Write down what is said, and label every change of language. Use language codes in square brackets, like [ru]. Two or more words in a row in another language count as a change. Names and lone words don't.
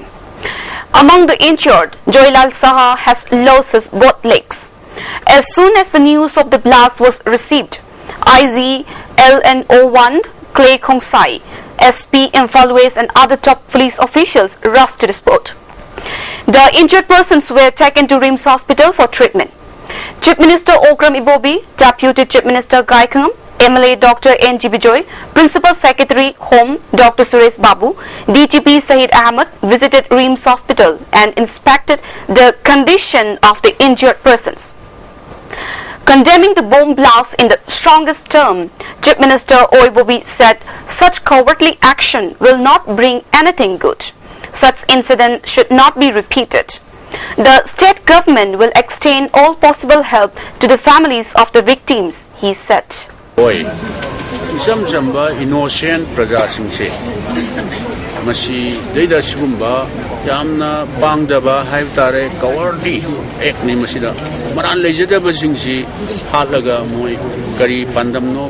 [en] Among the injured, Joylal Saha has lost his both legs. As soon as the news of the blast was received, IG LNO1 Clay Khongsai, SP Imphal West and other top police officials rushed to the spot. The injured persons were taken to RIMS Hospital for treatment. Chief Minister Okram Ibobi, Deputy Chief Minister Gai Khangam, MLA Dr. N.G. Bijoy, Principal Secretary Home Dr. Suresh Babu, DGP Sahid Ahmed visited RIMS Hospital and inspected the condition of the injured persons. Condemning the bomb blast in the strongest term, Chief Minister Oibobi said such cowardly action will not bring anything good. Such incident should not be repeated. The state government will extend all possible help to the families of the victims, he said. [mni] Isam jamba innocent praja singse masi deida sigumba yamna bangdaba haibtare cowardly ekni masida maran lejadaba singsi halaga moi kari pandamno